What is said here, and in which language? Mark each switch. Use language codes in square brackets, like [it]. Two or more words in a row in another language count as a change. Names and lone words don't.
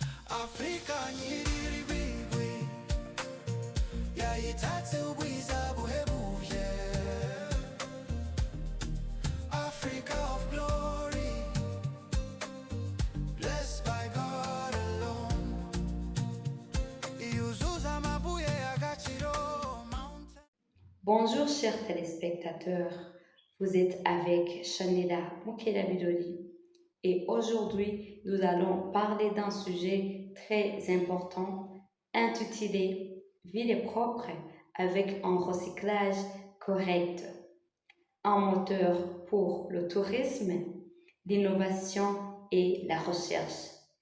[rw] Afrika nyiriri bigwi yayitatse ubwiza buhebuje. [en] Africa of glory, blessed by God alone. [rw] Yuzuza amabuye y'agaciro, [en] mountain. [fr] Bonjour chers téléspectateurs, vous êtes avec Shanila Mukelabidoli et aujourd'hui nous allons parler d'un sujet très important intitulé Ville propre avec un recyclage correct, un moteur pour le tourisme, l'innovation et la recherche.